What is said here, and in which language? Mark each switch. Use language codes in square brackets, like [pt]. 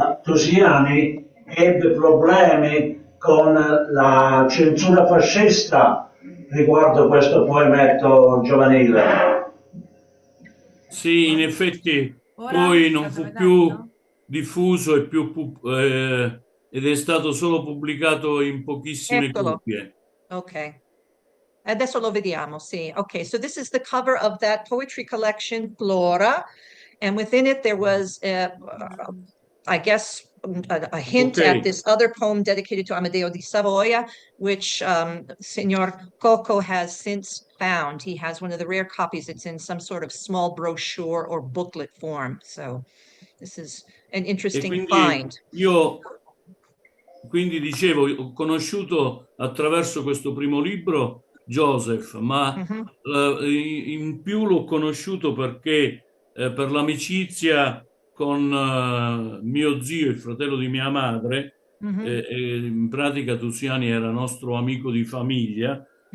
[it] Tusiani ebbe problemi con la censura fascista riguardo questo poemetto giovanile. Sì, in effetti poi non fu più diffuso ed è stato solo pubblicato in pochissime copie. Ok. Adesso lo vediamo, sì. [en] Okay, so this is the cover of that poetry collection, Flora, and within it there was, I guess, a hint at this other poem dedicated to Amadeo di Savoia, which Signor Coco has since found. He has one of the rare copies. It's in some sort of small brochure or booklet form. So this is an interesting find. [it] Io quindi dicevo, ho conosciuto attraverso questo primo libro Joseph, ma in più l'ho conosciuto perché per l'amicizia con mio zio, il fratello di mia madre, in pratica Tusiani era nostro amico di famiglia,